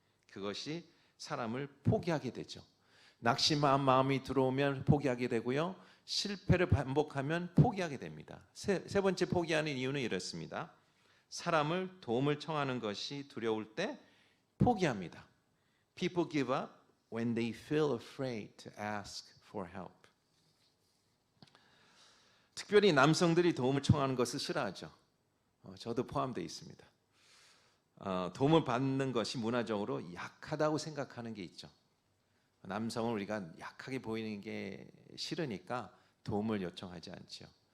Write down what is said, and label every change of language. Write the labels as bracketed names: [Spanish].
[Korean] 그것이 사람을 포기하게 되죠. 낙심한 마음이 들어오면 포기하게 되고요. 실패를 반복하면 포기하게 됩니다. 세 번째 포기하는 이유는 이렇습니다. 사람을 도움을 청하는 것이 두려울 때 포기합니다. [English] People give up when they feel afraid to ask for help. [Korean] 특별히 남성들이 도움을 청하는 것을 싫어하죠. 저도 포함되어 있습니다. 도움을 받는 것이 문화적으로 약하다고 생각하는 게 있죠. 남성은 우리가 약하게 보이는 게 싫으니까 도움을 요청하지 않죠.